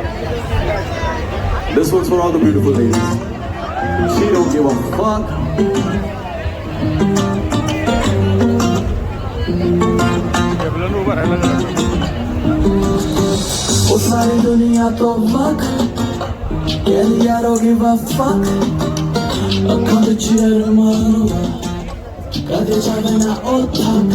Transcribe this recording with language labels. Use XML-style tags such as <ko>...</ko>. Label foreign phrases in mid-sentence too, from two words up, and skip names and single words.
<en>This one's for all the beautiful ladies. She don't give a fuck.</en> <pa>ਉਹ ਸਾਰੀ ਦੁਨੀਆ ਤੋਂ ਵੱਖ ਕਹਿੰਦੀ</pa> <en>I don't give a fuck.</en> <pa>ਅੱਖਾਂ ਵਿੱਚ ਅਰਮਾਨ ਦਾ ਕਦੇ ਜਾਵੇ ਨਾ ਉੱਠ.</pa>